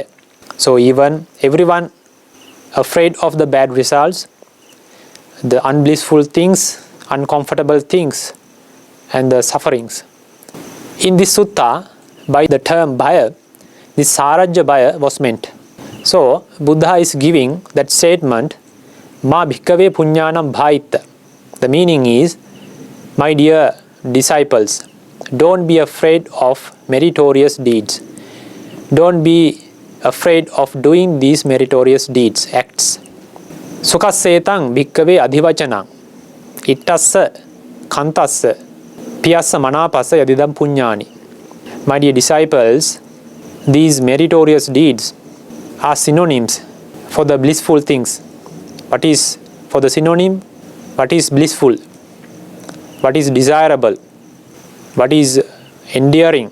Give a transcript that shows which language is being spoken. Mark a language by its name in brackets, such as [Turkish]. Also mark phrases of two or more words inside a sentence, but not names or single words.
[English] So even everyone afraid of the bad results, the unblissful things, uncomfortable things, and the sufferings. In this sutta, by the term bhaya, this [Pali] sarajya bhaya [English] was meant. So Buddha is giving that statement, [Pali] ma bhikkhave puññānaṁ bhāyit. [English] The meaning is, my dear disciples, don't be afraid of meritorious deeds. Don't be afraid of doing these meritorious deeds, acts. [Pali] Sukassetam bhikkhave adhivachanam Ittassa kantassa piyassa manapassa yadidam puññāni. [English] My dear disciples, these meritorious deeds are synonyms for the blissful things. What is for the synonym? What is blissful? What is desirable? What is endearing?